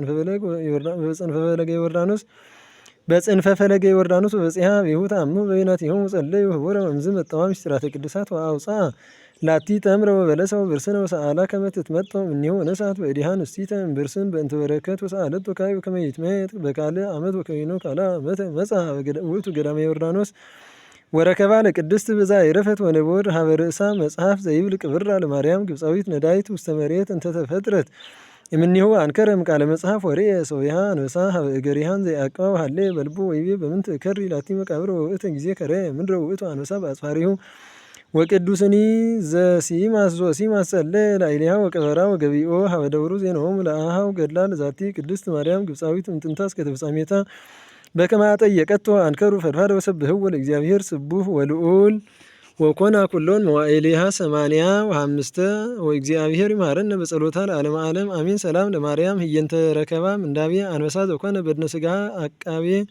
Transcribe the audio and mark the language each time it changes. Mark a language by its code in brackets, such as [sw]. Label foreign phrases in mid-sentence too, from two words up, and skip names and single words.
[gez] በጽንፈ ፈለገ ዮርዳኖስ ወበጺሐ ቢሁ ተአምሁ በቤናቲሆሙ ጸለዩ ህቡረ ወእምዝ መጠዋ ምስጢራተ ቅዱሳት ወአውፅአ ላቲ ተምረ ወበለሰ ወብርስነ ወሰአላ ከመ ትትመጠው እምኔሁ ወነስአት በእዲሃ ንስቲተ እምብርስን በእንተ በረከት ወሰአለቶ ካዕበ ከመ ይትመየጥ በካልእ ዓመት ወከዊኖ ካልአ ዓመተ መጽአ ውእቱ ገዳመ ዮርዳኖስ ወረከባ ለቅድስት ብዛ ይረፈት ወነቦር ሀበ ርእሳ መጽሐፍ ዘይብል ቅብራ ለማርያም ግብፃዊት ነዳይት ውስተ መሬት እንተ ተፈጥረት እምኔሁ አንከረ እምቃለ መጽሐፍ ወርእየ ሶቢሃ አንበሳ ሀበ እገሪሃን ዘይዐቅባ ሀሌ በልቡ ወይቤ በምንት እከሪ ላቲ መቃብር ወውእተ ጊዜ ከረየ ምድረ ውእቱ አንበሳ በአጽፋሪሁ ወቅዱስኒ ዘሲማስ ዞሲማስ ጸለየ ላዕሌሃ ወቀበራ ወገቢኦ ሀበ ደብሩ ዜናሆሙ ለአሃው ገድላ ለዛቲ ቅድስት ማርያም ግብፃዊት እምጥንታ እስከ ፍጻሜታ በከመ አጠየቀቶ አንከሩ ፈድፋደ ወሰብህዎ ለእግዚአብሔር ስቡሕ ወልዑል ወኮና ኩሎን መዋዕሊሃ 85 ወእግዚአብሔር ይምሃረነ በጸሎታ ለዓለመ ዓለም አሜን። ሰላም ለማርያም ህየንተ ረከባ ምንዳቤ አንበሳ ዘኮነ በድነ ስጋ አቃቤ